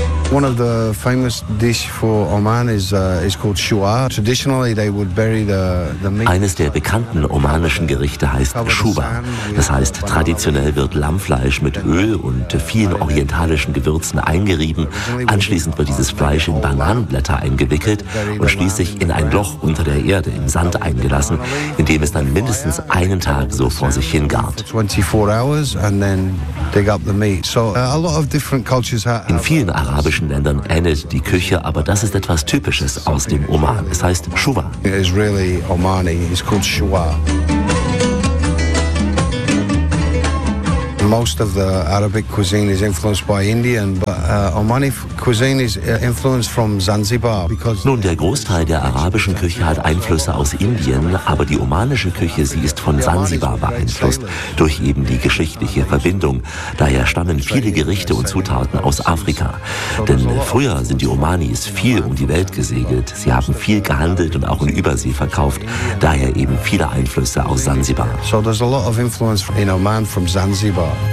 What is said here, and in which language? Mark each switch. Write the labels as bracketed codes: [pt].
[en] One of the famous dish for Oman is called shuwa. Traditionally they would bury the meat. [de] Eines der bekannten omanischen Gerichte heißt shuwa. Das heißt, traditionell wird Lammfleisch mit Öl und vielen orientalischen Gewürzen eingerieben. Anschließend wird dieses Fleisch in Bananenblätter eingewickelt und schließlich in ein Loch unter der Erde im Sand eingelassen, in dem es dann mindestens einen Tag so vor sich hingart. [en] 24 hours and then dig up the meat. So a lot of different cultures have. [de] In vielen arabischen Ländern ähnelt die Küche, aber das ist etwas Typisches aus dem Oman. Es heißt Shuwa. [en] It is really Omani. It's called Shuwa. Most of the Arabic cuisine is influenced by Indian, but Omani cuisine is influenced from Zanzibar. [de] Nun, der Großteil der arabischen Küche hat Einflüsse aus Indien, aber die omanische Küche, sie ist von Zanzibar beeinflusst, durch eben die geschichtliche Verbindung. Daher stammen viele Gerichte und Zutaten aus Afrika. Denn früher sind die Omanis viel um die Welt gesegelt. Sie haben viel gehandelt und auch in Übersee verkauft. Daher eben viele Einflüsse aus Zanzibar. [en] So there's a lot of influence in Oman from Zanzibar.